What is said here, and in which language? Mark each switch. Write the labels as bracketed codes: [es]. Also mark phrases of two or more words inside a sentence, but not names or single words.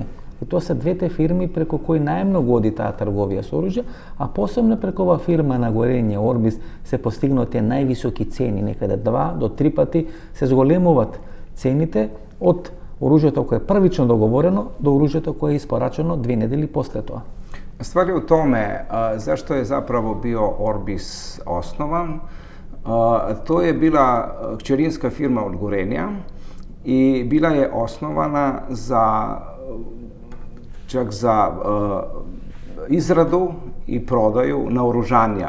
[mk] И тоа се двете фирми преку кои најмногу оди таа трговија со оружје, а посебно преку ова фирма на горење Орбис се постигнати највисоки цени, некаде 2 до 3 пати се зголемуваат цените од оружјето кое е првично договорено до оружјето кое е испорачено 2 недели после тоа. [hr] Stvar je u tome zašto je zapravo bio Orbis osnovan. To je bila kćerinska firma od Gorenja i bila je osnovana čak za izradu i prodaju naoružanja.